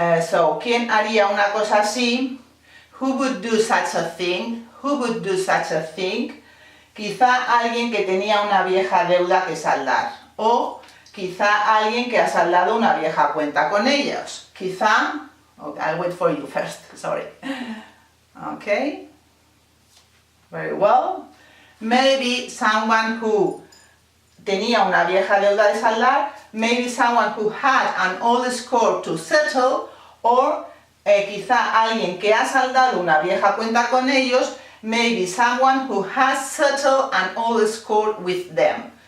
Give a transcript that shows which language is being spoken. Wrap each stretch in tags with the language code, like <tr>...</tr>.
<es>So, ¿quién haría una cosa así?</es> <en>Who would do such a thing? Who would do such a thing?</en> <es>Quizá alguien que tenía una vieja deuda que saldar. O quizá alguien que ha saldado una vieja cuenta con ellos.</es> <en>Quizá, okay, I'll wait for you first, sorry. Okay, very well. Maybe someone who</en> <es>tenía una vieja deuda de saldar,</es> <en>maybe someone who had an old score to settle, or</en> <es>quizá alguien que ha saldado una vieja cuenta con ellos,</es> <en>maybe someone who has settled an old score with them.</en>